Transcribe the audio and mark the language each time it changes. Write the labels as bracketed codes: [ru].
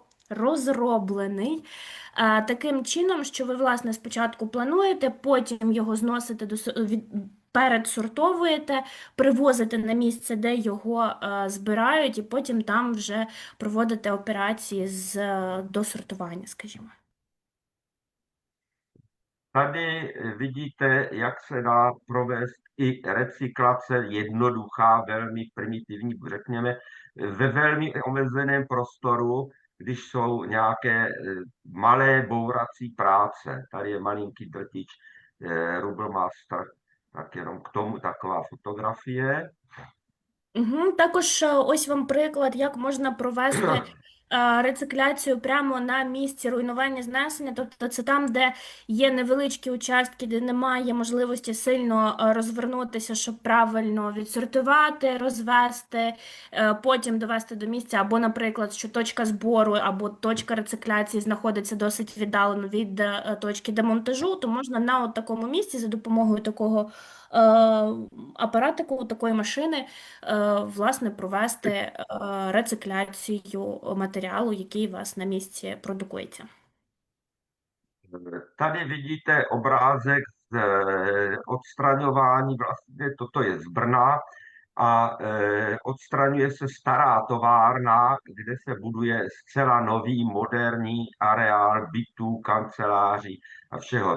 [uk] розроблений таким чином, що ви, власне, спочатку плануєте, потім його зносите передсортовуєте, привозите на місце, де його збирають, і потім там вже проводите операції з досортування, скажімо. [cs] Tady vidíte, jak se dá provést i recyklace jednoduchá, velmi primitivní, řekněme, ve velmi omezeném prostoru, když jsou nějaké malé bourací práce. Tady je malinký drtič Rubble Master, tak jenom k tomu taková fotografie. [uk] Угу. Також ось вам приклад, як можна провести рецикляцію прямо на місці руйнування знесення, тобто це там, де є невеличкі участки, де немає можливості сильно розвернутися, щоб правильно відсортувати, розвести, потім довести до місця, або, наприклад, що точка збору або точка рециклячії знаходиться досить віддалено від точки демонтажу, то можна на от такому місці за допомогою такого апаратику, такої машини, власне, провести рецикляцію матеріалу, який у вас на місці продукується. [cs] Tady vidíte obrázek z odstraňování, vlastně toto je z Brna a odstraňuje se stará továrna, kde se buduje zcela nový moderní areál bytů, kanceláří a všeho.